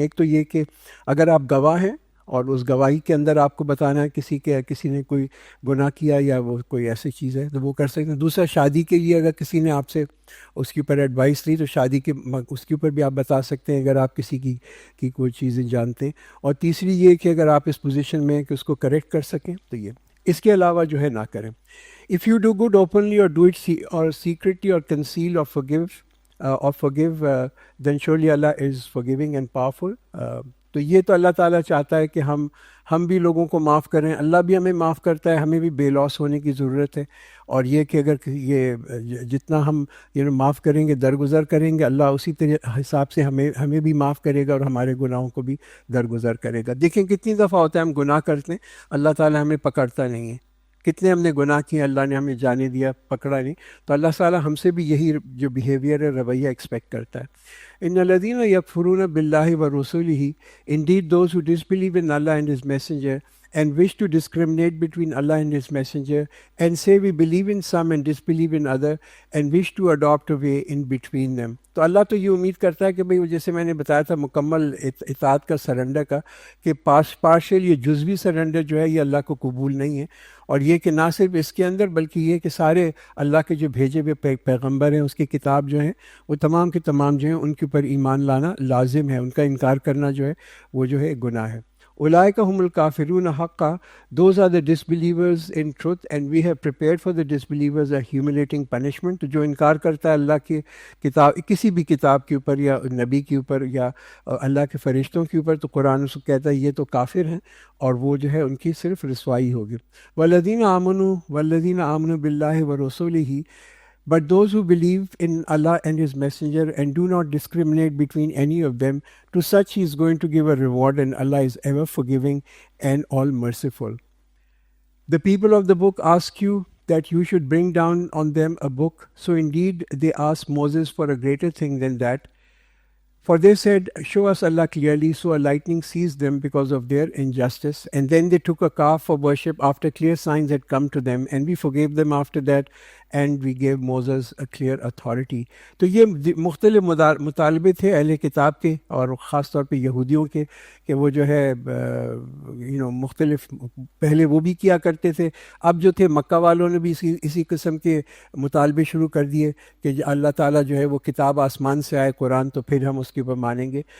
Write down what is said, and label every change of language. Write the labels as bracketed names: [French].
[Urdu] ایک تو یہ کہ اگر آپ گواہ ہیں اور اس گواہی کے اندر آپ کو بتانا ہے کسی نے کوئی گناہ کیا یا وہ کوئی ایسی چیز ہے تو وہ کر سکتے ہیں. دوسرا شادی کے لیے اگر کسی نے آپ سے اس کے اوپر ایڈوائس لی تو شادی کے اس کے اوپر بھی آپ بتا سکتے ہیں اگر آپ کسی کی کوئی چیزیں جانتے ہیں. اور تیسری یہ کہ اگر آپ اس پوزیشن میں ہیں کہ اس کو کریکٹ کر سکیں تو یہ. اس کے علاوہ جو ہے نہ کریں. [English] If you do good openly or do it or secretly or conceal or forgive, then surely Allah is forgiving and powerful. [Urdu] تو یہ تو اللہ تعالیٰ چاہتا ہے کہ ہم بھی لوگوں کو معاف کریں، اللہ بھی ہمیں معاف کرتا ہے. ہمیں بھی بے لوس ہونے کی ضرورت ہے. اور یہ کہ اگر یہ جتنا ہم معاف کریں گے، درگزر کریں گے، اللہ اسی حساب سے ہمیں بھی معاف کرے گا اور ہمارے گناہوں کو بھی درگزر کرے گا. دیکھیں کتنی دفعہ ہوتا ہے ہم گناہ کرتے ہیں، اللہ تعالیٰ ہمیں پکڑتا نہیں ہے. کتنے ہم نے گناہ کیے، اللہ نے ہمیں جانے دیا، پکڑا نہیں. تو اللہ تعالیٰ ہم سے بھی یہی جو بیہیویئر ہے، رویہ ایکسپیکٹ کرتا ہے. [Arabic] ان الذین یکفرون باللہ ورسولہ [English] indeed those who disbelieve in Allah and His Messenger and wish to discriminate between Allah and His Messenger and say we believe in some and disbelieve in other and wish to adopt a way in between them. [Urdu] تو اللہ تو یہ امید کرتا ہے کہ بھئی جیسے میں نے بتایا تھا مکمل اطاعت کا، سرنڈر کا، کہ پارشل یہ جزوی سرنڈر جو ہے یہ اللہ کو قبول نہیں ہے. اور یہ کہ نہ صرف اس کے اندر بلکہ یہ کہ سارے اللہ کے جو بھیجے ہوئے پیغمبر ہیں، اس کی کتاب جو ہیں وہ تمام کے تمام جو ہیں ان کے اوپر ایمان لانا لازم ہے. ان کا انکار کرنا جو ہے وہ جو ہے گناہ ہے. [Arabic] اولئک هم الکافرون حقا، [English] those are the disbelievers in truth and we have prepared for the disbelievers a humiliating punishment. [Urdu] تو جو انکار کرتا ہے اللہ کی کتاب، کسی بھی کتاب کے اوپر یا نبی کے اوپر یا اللہ کے فرشتوں کے اوپر، تو قرآن اس کو کہتا ہے یہ تو کافر ہیں اور وہ جو ہے ان کی صرف رسوائی ہوگی. [Arabic] والذین آمنوا باللہ ورسولہ [English] But those who believe in Allah and His Messenger and do not discriminate between any of them, to such He is going to give a reward, and Allah is ever forgiving and all merciful. The people of the book ask you that you should bring down on them a book. So indeed they asked Moses for a greater thing than that. For they said, show us Allah clearly. So a lightning seized them because of their injustice. And then they took a calf for worship after clear signs had come to them. And we forgave them after that. And we gave Moses a clear authority. [Urdu] تو یہ مختلف مطالبے تھے اہل کتاب کے اور خاص طور پہ یہودیوں کے کہ وہ جو ہے مختلف پہلے وہ بھی کیا کرتے تھے. اب جو تھے مکہ والوں نے بھی اسی قسم کے مطالبے شروع کر دیے کہ اللہ تعالیٰ جو ہے وہ کتاب آسمان سے آئے قرآن تو پھر ہم اس کے اوپر مانیں گے.